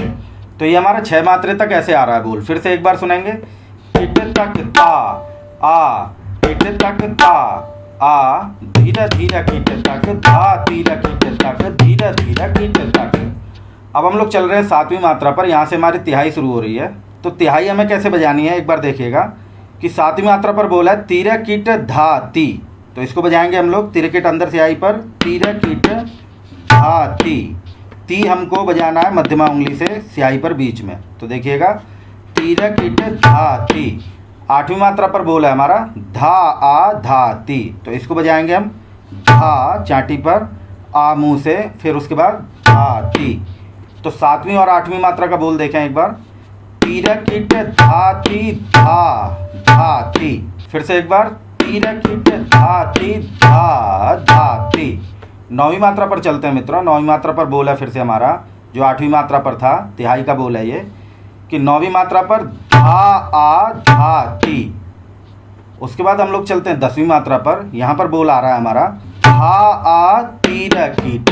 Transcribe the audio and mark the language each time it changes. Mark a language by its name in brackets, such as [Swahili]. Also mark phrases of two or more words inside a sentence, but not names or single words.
[Hindi] तो ये हमारा 6 मात्रे तक ऐसे आ रहा है बोल। फिर से एक बार सुनेंगे, कीट तक ता आ, कीट तक ता आ, धीरे धीरे कीट तक, धा तीर कीट तक, धीरे धीरे कीट तक। अब हम लोग चल रहे हैं 7वीं मात्रा पर। यहाँ से हमारी तिहाई शुरू हो रही है। तो तिहाई हमें कैसे बजानी है एक बार देखिएगा कि 7वीं मात्रा पर बोला है तीर कीट धा ती। तो इसको बजाएंगे हम लोग तिरकिट अंदर से आई पर, तीर कीट धा ती। ती हमको बजाना है मध्यमा उंगली से स्याही पर बीच में। तो देखिएगा तीर कीट धा ती। 8वीं मात्रा पर बोला है हमारा धा आ धा ती। तो इसको बजाएंगे हम धा चाटी पर, आ मुँह से, फिर उसके बाद धा ती। तो 7वीं और 8वीं मात्रा का बोल देखें एक बार, तीर कीट धा ती धा धा ती। फिर से एक बार, तीर कीट धा ती धा धा ती। 9वीं मात्रा पर चलते हैं मित्रों। 9वीं मात्रा पर बोल है फिर से हमारा, जो 8वीं मात्रा पर था, तिहाई का बोल है ये, कि 9वीं मात्रा पर धा आ धा ती। उसके बाद हम लोग चलते हैं 10वीं मात्रा पर। यहाँ पर बोल आ रहा है हमारा धा आ तीर कीट।